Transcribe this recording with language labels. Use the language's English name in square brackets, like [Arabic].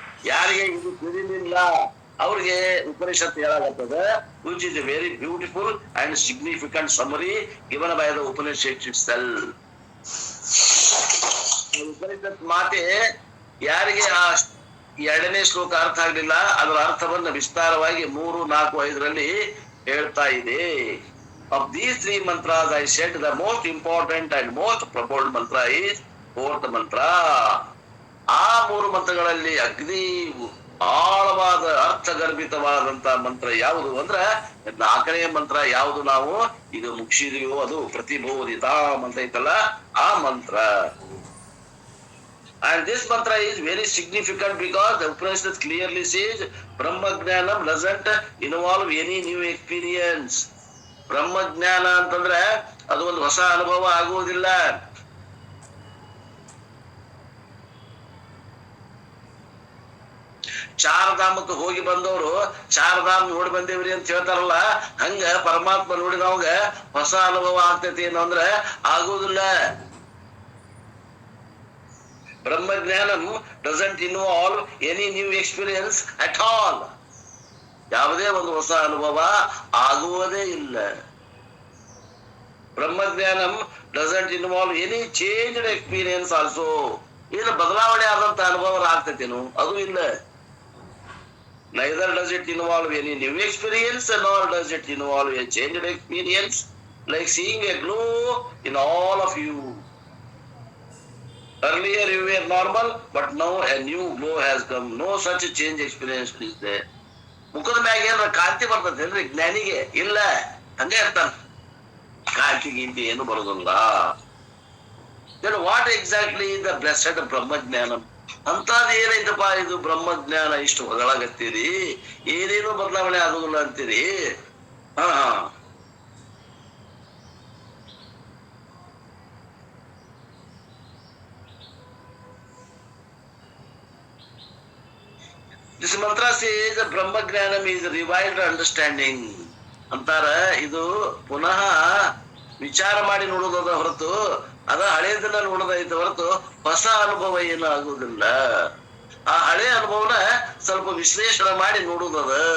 [Kannada] ಯಾರಿಗೆ ಇದು ತಿಳಿಲಿಲ್ಲ ಅವ್ರಿಗೆ Upanishad ಹೇಳಾಗತ್ತದ, [English] Which is a very beautiful and significant summary given by the Upanishad itself. [Kannada] Upanishad ಮಾತೆ ಯಾರಿಗೆ ಆ 2ನೇ ಶ್ಲೋಕ ಅರ್ಥ ಆಗ್ಲಿಲ್ಲ, ಅದರ ಅರ್ಥವನ್ನ ವಿಸ್ತಾರವಾಗಿ 3, 4, 5ರಲ್ಲಿ ಹೇಳ್ತಾ ಇದೆ. [English] Of these 3 mantras, I said the most important and most profound mantra is 4th mantra. [Kannada] ಆ 3 ಮಂತ್ರಗಳಲ್ಲಿ ಅಗ್ನಿ ಆಳವಾದ ಅರ್ಥಗರ್ಭಿತವಾದಂತ ಮಂತ್ರ ಯಾವುದು ಅಂದ್ರ 4ನೇ ಮಂತ್ರ ಯಾವುದು ನಾವು ಇದು ಮುಗಿಸಿದೀವೋ ಅದು ಪ್ರತಿಬೋಧಿತ ಮಂತ್ರ ಐತಲ್ಲ ಆ ಮಂತ್ರ. [English] And this mantra is very significant because the Upanishad clearly says Brahma Jnanam doesn't involve any new experience. [Kannada] ಬ್ರಹ್ಮ ಜ್ಞಾನ ಅಂತಂದ್ರೆ ಅದು ಒಂದು ಹೊಸ ಅನುಭವ ಆಗುವುದಿಲ್ಲ. ಚಾರಧಾಮಕ್ಕೆ ಹೋಗಿ ಬಂದವರು ಚಾರಧಾಮ್ ನೋಡಿ ಬಂದೇವ್ರಿ ಅಂತ ಹೇಳ್ತಾರಲ್ಲ, ಹಂಗ ಪರಮಾತ್ಮ ನೋಡಿದವಾಗ ಹೊಸ ಅನುಭವ ಆಗ್ತೈತಿ ಏನು ಅಂದ್ರೆ ಆಗುವುದಿಲ್ಲ. [English] ಬ್ರಹ್ಮಜ್ಞಾನಂ doesn't involve any new experience at all. [Kannada] ಯಾವುದೇ ಒಂದು ಹೊಸ ಅನುಭವ ಆಗುವುದೇ ಇಲ್ಲ. [English] ಬ್ರಹ್ಮಜ್ಞಾನಂ doesn't involve any changed experience also. [Kannada] ಏನು ಬದಲಾವಣೆ ಆದಂತ ಅನುಭವ ಆಗ್ತೈತೇನು? ಅದು ಇಲ್ಲ. [English] Neither does it involve any new experience, nor does it involve a changed experience, like seeing a glow in all of you. Earlier you were normal, but now a new glow has come. No such change experience is there. [Kannada] ಮುಖದ ಮ್ಯಾಗ ಏನಾರ ಕಾಂತಿ ಬರ್ತದೇನ್ರಿ ಜ್ಞಾನಿಗೆ? ಇಲ್ಲ, ಹಂಗೆ ಇರ್ತಾನ. ಕಾಂತಿ ಗೀಂತಿ ಏನು ಬರೋದಿಲ್ಲ. [English] Then what exactly is the blessed ಬ್ರಹ್ಮಜ್ಞಾನಂ? [Kannada] ಅಂತದ್ ಏನೈತಪ್ಪ ಇದು ಬ್ರಹ್ಮಜ್ಞಾನ? ಇಷ್ಟು ಹೊಗಳಾಗತ್ತೀರಿ, ಏನೇನು ಬದಲಾವಣೆ ಆಗೋದಿಲ್ಲ ಅಂತೀರಿ. [English] ಹಾ This mantra says Brahmajnanam is revived understanding [Kannada] ಅಂತಾರ. ಇದು ಪುನಃ ವಿಚಾರ ಮಾಡಿ ನೋಡೋದದ ಹೊರತು ಅದ ಹಳೇದನ್ನ ನೋಡೋದೈತೆ ಹೊರತು ಹೊಸ ಅನುಭವ ಏನು ಆಗುವುದಿಲ್ಲ. ಆ ಹಳೆ ಅನುಭವನ ಸ್ವಲ್ಪ ವಿಶ್ಲೇಷಣೆ ಮಾಡಿ ನೋಡುದದ.